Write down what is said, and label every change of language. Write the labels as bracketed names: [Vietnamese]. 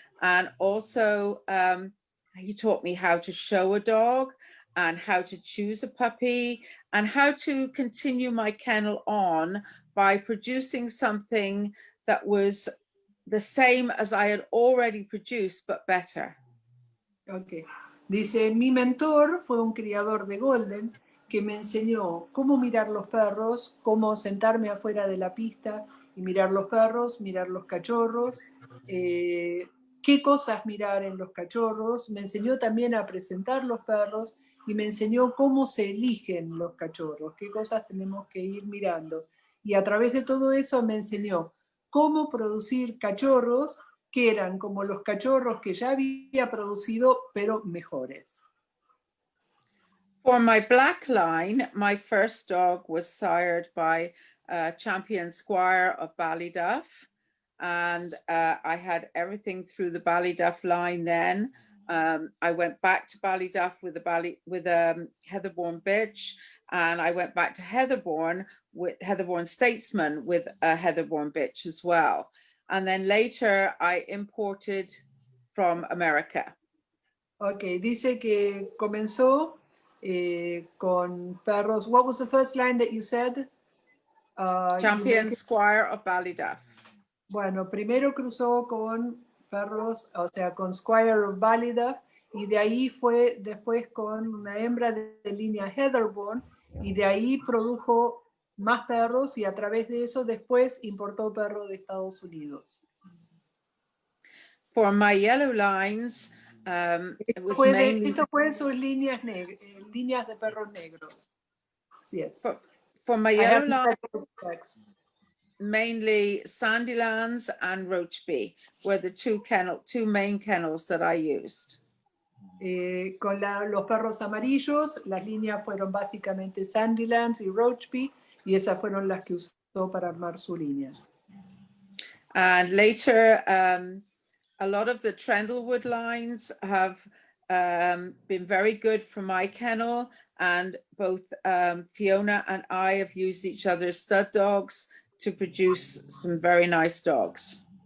[English] And also he taught me how to show a dog and how to choose a puppy and how to continue my kennel on by producing something that was the same as I had already produced, but better. Okay. [Spanish] Dice, mi mentor fue un criador de Golden que me enseñó cómo mirar los perros, cómo sentarme afuera de la pista y mirar los perros, mirar los cachorros, qué cosas mirar en los cachorros. Me enseñó también a presentar los perros y me enseñó cómo se eligen los cachorros, qué cosas tenemos que ir mirando. Y a través de todo eso me enseñó cómo producir cachorros que eran como los cachorros que ya había producido, pero mejores. [English] For my black line, my first dog was sired by Champion Squire of Ballyduff. And I had everything through the Ballyduff line then. I went back to Ballyduff with a Heatherborn bitch, and I went back to Heatherborn with Heatherborn Statesman with a Heatherborn bitch as well. And then later I imported from America. [Spanish] Okay, dice que comenzó con perros. [English] What was the first line that you said? Champion Squire of Ballyduff. [Spanish] Bueno, primero cruzó con perros, o sea, con Squire of Ballyduff, y de ahí fue después con una hembra de línea Heatherborn, y de ahí produjo más perros, y a través de eso después importó perros de Estados Unidos. [English] For my yellow lines, it was mainly... [Spanish] Eso fue sus líneas de perros negros. [English] Yes. For my yellow lines, mainly Sandylands and Roachby were the two main kennels that I used. [Spanish] Con los perros amarillos, las líneas fueron básicamente Sandylands y Roachby, y esas fueron las que usó para armar su línea. [English] And later, a lot of the Trendlewood lines have been very good for my kennel, and both Fiona and I have used each other's stud dogs to produce some very nice dogs.